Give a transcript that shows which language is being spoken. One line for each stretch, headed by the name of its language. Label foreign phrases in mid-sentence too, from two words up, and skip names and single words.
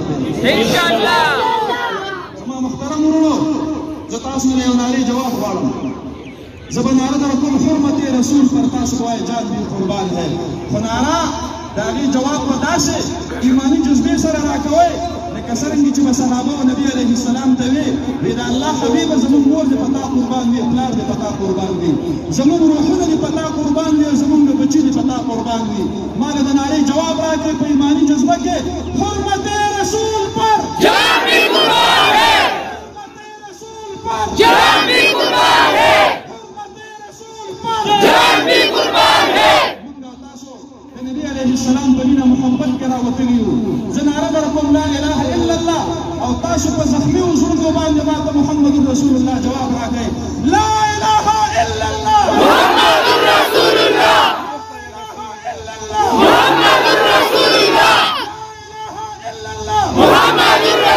Pashto: دي انشاءالله زما محترم وروڼو زه تاسو نه یو نارې جواب غواړم زه به ناره در کوم حرمت رسول پر تاسو وایي
Urdu: جان بي قربان ہے
Pashto: خو ناره د هغې جواب به داسې ایماني جذبې سره راکوئ لکه څرنګې چې به صحابه او نبي
Arabic: علیه السلام
Pashto: ته وي وی د الله حبیبه زموږ مور دې په تا قربان وي پلار دې په تا قربان وي زموږ روحونه دې په تا قربان وي او زموږ بچي دې په تا قربان وي ما له د نارې جواب راکړئ په ایماني جذبه کې
Urdu: حرمت رسول پر جان بھی قربان ہے حرمت رسول پر جان بھی قربان ہے حرمت رسول پر جان بھی قربان ہے
Pashto: نبی
Arabic: علیه السلام
Pashto: په مینه محبت کې راوتلي یو زه ناره در کوم
Arabic: لا اله الا الله
Pashto: او تاسو په زخمي زړونو باندې ماته
Arabic: محمد رسول الله
Pashto: جواب راکړئ
Arabic: لا اله الا الله محمد رسول الله محمد
Pashto: رسول الله محمد